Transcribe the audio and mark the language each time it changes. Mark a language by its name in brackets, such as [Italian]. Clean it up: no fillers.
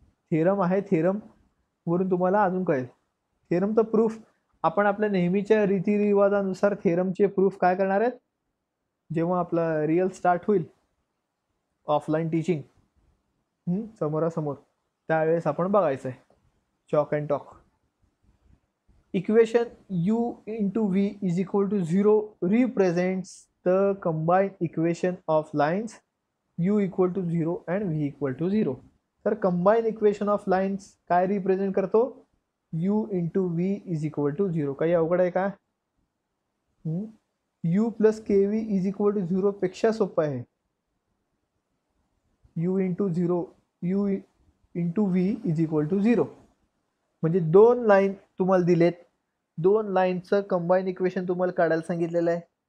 [Marathi] Theorem आहे, theorem वरून तुम्हाला अजून कळेल. थेरमचं प्रूफ आपण आपल्या नेहमीच्या रीतिरिवाजानुसार थेरमचे प्रूफ काय करणार आहेत, जेव्हा आपला रिअल स्टार्ट होईल ऑफलाईन टीचिंग समोरासमोर, त्यावेळेस आपण बघायचं आहे. [English] Chalk and talk. Equation u into v is equal to 0 represents the combined equation of lines u equal to 0 and v equal to 0. तर combined equation of lines [Marathi] काय represent करतो, [English] u into v is equal to 0. [Marathi] काही अवघड आहे का? [English] u plus K v is equal to 0 [Marathi] पेक्षा सोपं आहे. [English] u into 0 u into v is equal to 0. [Marathi] म्हणजे दोन लाईन तुम्हाला दिलेत, दोन लाईनचं कंबाईन इक्वेशन तुम्हाला काढायला सांगितलेलं आहे.